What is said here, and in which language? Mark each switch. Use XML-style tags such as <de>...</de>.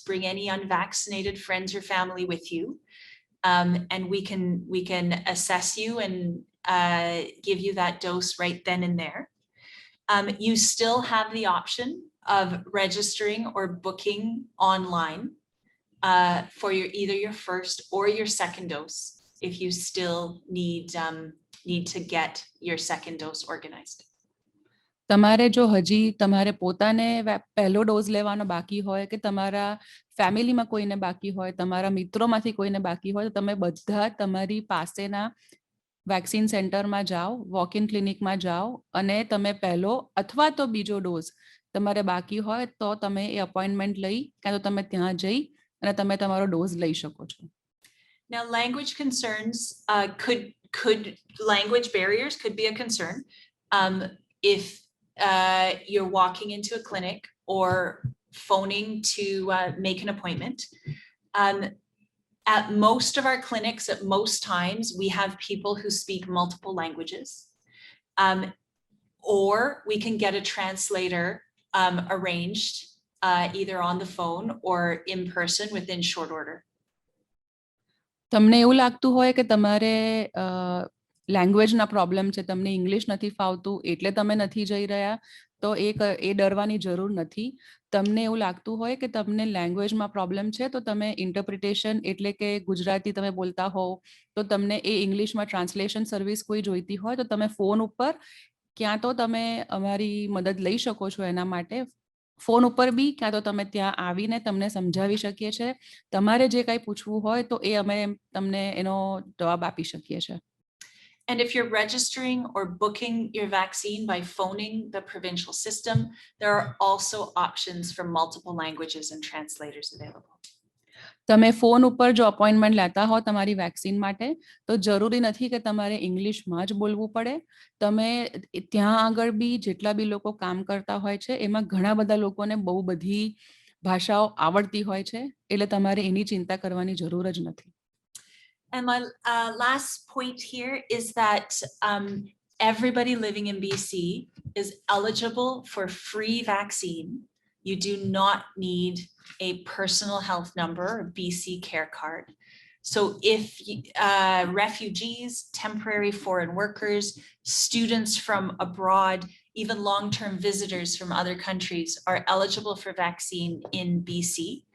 <en>Bring any unvaccinated friends or family with you, and we can assess you and give you that dose right then and there. You still have the option of registering or booking online for either your first or your second dose if you still need to get your second dose organized.</en> <gu>તમારે જો હજી તમારે પોતાને પહેલો dose લેવાનો બાકી હોય કે તમારા ફેમિલીમાં કોઈને બાકી હોય, તમારા મિત્રોમાંથી કોઈને બાકી હોય, તો તમે બધા તમારી પાસેના વેક્સિન સેન્ટરમાં જાઓ, વોક ઇન ક્લિનિકમાં જાઓ અને તમે પહેલો અથવા તો બીજો ડોઝ તમારે બાકી હોય તો તમે એ અપોઇન્ટમેન્ટ લઈ કાં તો તમે ત્યાં જઈ અને તમે તમારો ડોઝ લઈ શકો છો.</gu> <en>Now, language concerns could language barriers could be a concern if you're walking into a clinic or phoning to make an appointment. At most of our clinics, at most times, we have people who speak multiple languages, or we can get a translator arranged either on the phone or in person within short order.</en> <gu>તમને એવું લાગતું હોય કે તમારે લેંગ્વેજના problem છે, તમને English નથી ફાવતું એટલે તમે નથી જઈ રહ્યા, તો એ ડરવાની જરૂર નથી. તમને એવું લાગતું હોય કે તમને લેંગ્વેજમાં પ્રોબ્લેમ છે તો તમે ઇન્ટરપ્રિટેશન એટલે કે ગુજરાતી તમે બોલતા હો તો તમને એ ઇંગ્લિશમાં ટ્રાન્સલેશન સર્વિસ કોઈ જોઈતી હોય તો તમે ફોન ઉપર ક્યાં તો તમે અમારી મદદ લઈ શકો છો એના માટે. ફોન ઉપર બી ક્યાં તો તમે ત્યાં આવીને તમને સમજાવી શકીએ છીએ. તમારે જે કંઈ પૂછવું હોય તો એ અમે તમને એનો જવાબ આપી શકીએ છીએ.</gu> <en>And if you're registering or booking your vaccine by phoning the provincial system, there are also options for multiple languages and translators available.</en> <gu>તમે ફોન ઉપર જો અપોઇન્ટમેન્ટ લેતા હો તમારી વેક્સિન માટે તો જરૂરી નથી કે તમારે ઇંગ્લિશમાં જ બોલવું પડે. તમે ત્યાં આગળ બી જેટલા બી લોકો કામ કરતા હોય છે એમાં ઘણા બધા લોકોને બહુ બધી ભાષાઓ આવડતી હોય છે, એટલે તમારે એની ଚିંતા કરવાની જરૂર જ નથી.</gu> <en>And my last point here is that everybody living in BC is eligible for free vaccine. You do not need a personal health number or BC care card. So if refugees, temporary foreign workers, students from abroad, even long-term visitors from other countries are eligible for vaccine in BC.</en>